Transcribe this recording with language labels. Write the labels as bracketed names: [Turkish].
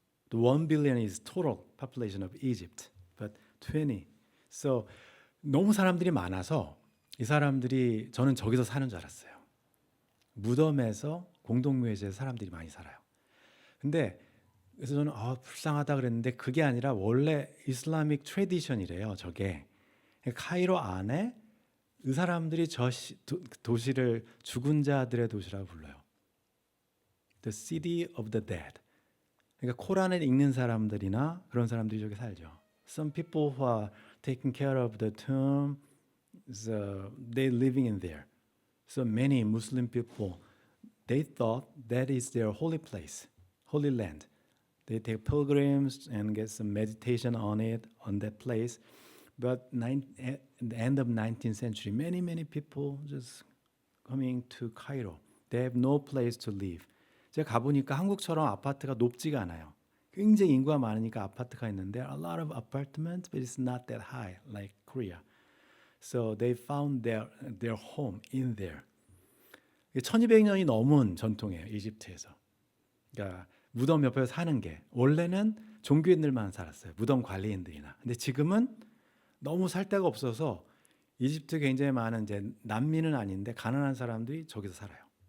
[English] The 1 billion is total population of Egypt, but 20. [Korean] So 너무 사람들이 많아서 이 사람들이 저는 저기서 사는 줄 알았어요. 무덤에서 공동묘지에서 사람들이 많이 살아요. 근데 그래서 저는 불쌍하다 그랬는데 그게 아니라 원래 이슬라믹 트래디션이래요. 저게 카이로 안에 이 사람들이 도시를 죽은 자들의 도시라고 불러요. [English] The city of the dead. [Korean] 그러니까 코란을 읽는 사람들이나 그런 사람들이 저기 살죠. [English] Some people who are taking care of the tomb, they living in there. So many Muslim people, they thought that is their holy place, holy land. They take pilgrims and get some meditation on it, on that place. But at the end of 19th century, many people just coming to Cairo. They have no place to live. [Korean] 제가 가보니까 한국처럼 아파트가 높지가 않아요. 굉장히 인구가 많으니까 아파트가 있는데 [English] a lot of apartments, but it's not that high like Korea. So they found their home in there. [Korean] 1200년이 넘은 전통이에요, 이집트에서. 그러니까 무덤 옆에서 사는 게 원래는 종교인들만 살았어요. 무덤 관리인들이나. 근데 지금은 너무 살 데가 없어서 이집트 굉장히 많은 이제 난민은 아닌데 가난한 사람들이 저기서 살아요.